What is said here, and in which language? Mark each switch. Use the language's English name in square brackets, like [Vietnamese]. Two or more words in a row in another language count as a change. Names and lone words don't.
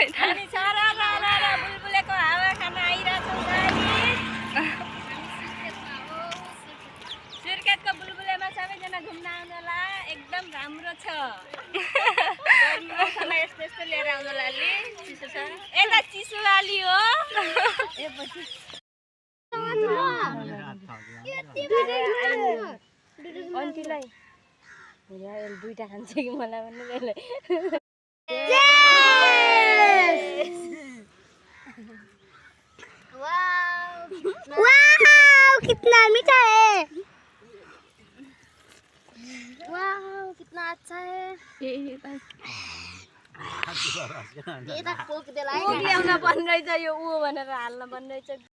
[Nepali] हामी सारा रारा बुलबुलेको हावा खान आइरहेछौँ गाइस सुर्खेतको बुलबुलेमा सबैजना घुम्न आउनुला एकदम राम्रो छ गर्मी मौसममा यस्तो यस्तो लिएर आउनुला अलि चिसो छ यता चिसो अलि हो ए पछि अन्टीलाई हेर दुईटा खान्छ कि मलाई भन्नु त्यसले [Hindi] वाओ कितना मीठा है वाओ कितना अच्छा है ये तक पोक देला [Nepali] ऊ ल्याउन बन्दैछ यो ऊ भनेर हाल्न बन्दैछ